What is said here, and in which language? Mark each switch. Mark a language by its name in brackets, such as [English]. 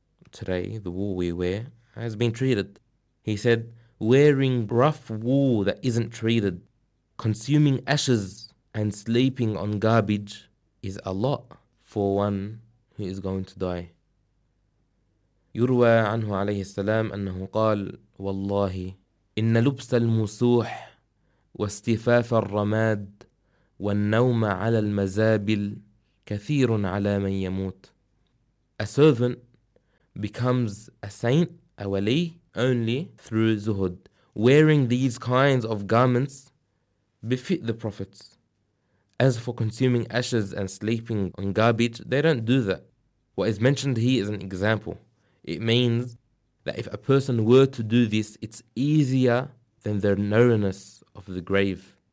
[English] Today, the wool we wear has been treated. He said, "Wearing rough wool that isn't treated, consuming ashes and sleeping on garbage is a lot for one who is going to die." [Arabic] يروى عنه عليه السلام أنه قال: "والله إن لبس المسوح واستفاف الرماد والنوم على المزابل كثير على من يموت." [English] A servant becomes a saint, a wali, only through zuhud. Wearing these kinds of garments befit the prophets. As for consuming ashes and sleeping on garbage, they don't do that. What is mentioned here is an example. It means that if a person were to do this, it's easier than the narrowness of the grave.